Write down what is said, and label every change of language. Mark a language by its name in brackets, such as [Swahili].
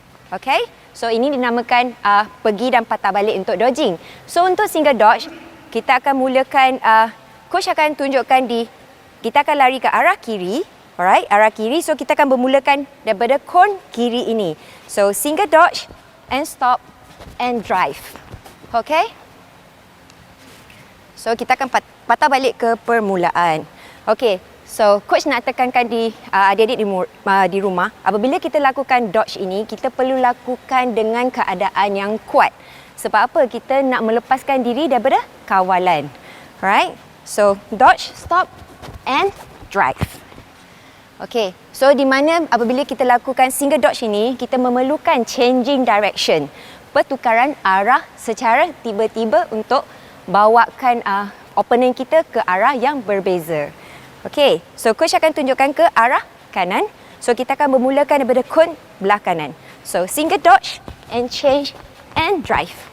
[Malay] Okey, so ini dinamakan pergi dan patah balik untuk dodging. So untuk single dodge, kita akan mulakan, coach akan tunjukkan kita akan lari ke arah kiri. Alright, arah kiri. So kita akan bermulakan daripada kon kiri ini. [English] So single dodge and stop and drive. Okey. [Malay] So kita akan patah balik ke permulaan. Okey. So, coach nak tekankan adik-adik di rumah, apabila kita lakukan dodge ini, kita perlu lakukan dengan keadaan yang kuat. Sebab apa? Kita nak melepaskan diri daripada kawalan. [English] Alright? So, dodge, stop and drive. [Malay] Okay, so di mana apabila kita lakukan single dodge ini, kita memerlukan changing direction. Pertukaran arah secara tiba-tiba untuk bawakan opponent kita ke arah yang berbeza. Okey, so coach akan tunjukkan ke arah kanan. So kita akan bermulakan daripada kon belah kanan. [English] So single dodge and change and drive.